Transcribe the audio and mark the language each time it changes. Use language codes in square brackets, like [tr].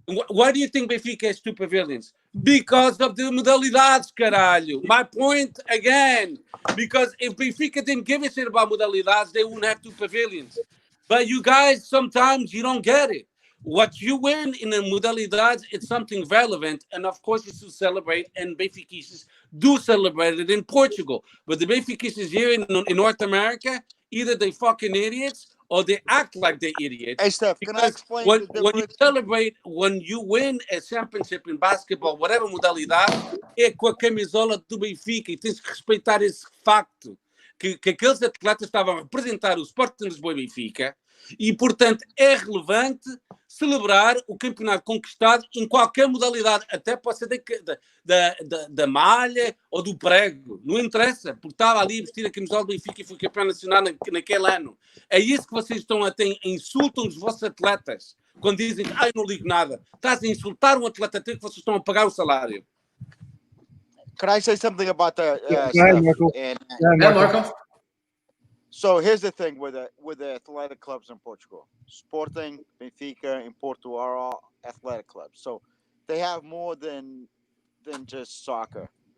[en] Why do you think Benfica has 2 pavilions? Because of the modalidades, caralho. My point again. Because if Benfica didn't give a shit about modalidades, they wouldn't have 2 pavilions. But you guys, sometimes you don't get it. What you win in the modalidades, it's something relevant. And of course, it's to celebrate. And Benfiquistas do celebrate it in Portugal. But the Benfiquistas here in North America, either they fucking idiots or they act like they're idiots. Hey, Steph, can I explain? When you celebrate, when you win a championship in basketball, whatever modalidade, [pt] é com a camisola do Benfica. E tens que respeitar esse facto. Que aqueles atletas estavam a representar o Sporting Lisboa e Benfica. E, portanto, é relevante celebrar o campeonato conquistado em qualquer modalidade. Até pode ser da malha ou do prego. Não interessa, porque estava ali a vestir a camisola do Benfica e foi campeão nacional naquele ano. É isso que vocês estão a ter. Insultam os vossos atletas. Quando dizem, eu não ligo nada. Estás a insultar um atleta até que vocês estão a pagar o salário. [en] Can I say something about the Marco. So here's the thing with the athletic clubs in Portugal. Sporting, Benfica, and Porto are all athletic clubs. So they have more than just soccer.